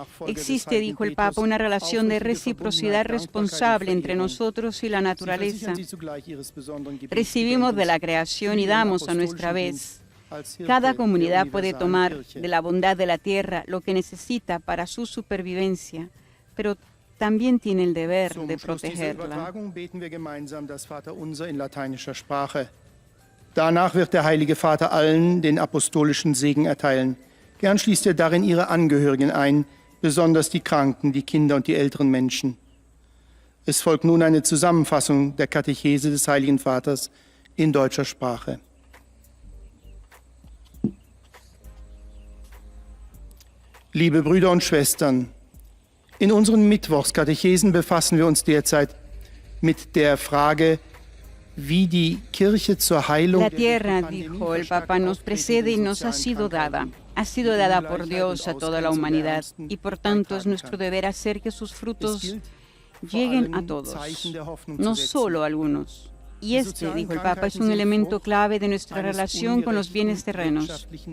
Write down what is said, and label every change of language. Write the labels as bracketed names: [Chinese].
[Spanish] Existe, dijo el Papa, una relación de reciprocidad responsable entre nosotros y la naturaleza. Recibimos de la creación y damos a nuestra vez. Cada comunidad puede tomar de la bondad de la tierra lo que necesita para su supervivencia, pero también tiene el deber de protegerla. [German] Beten wir gemeinsam das Vaterunser in lateinischer Sprache. Danach wird der Heilige Vater allen den apostolischen Segen erteilen. Gern schließt darin ihre Angehörigen ein, besonders die Kranken, die Kinder und die älteren Menschen. Es folgt nun eine Zusammenfassung der Katechese des Heiligen Vaters in deutscher Sprache. Liebe Brüder und Schwestern, in unseren Mittwochskatechesen befassen wir uns derzeit mit der Frage, wie die Kirche zur Heilung [Spanish] La tierra, dijo el Papa, nos precede y nos ha sido dada. Ha sido dada por Dios a toda la humanidad y por tanto es nuestro deber hacer que sus frutos lleguen a todos, no solo a algunos. Y este, dijo el Papa, es un elemento clave de nuestra relación con los bienes terrenos.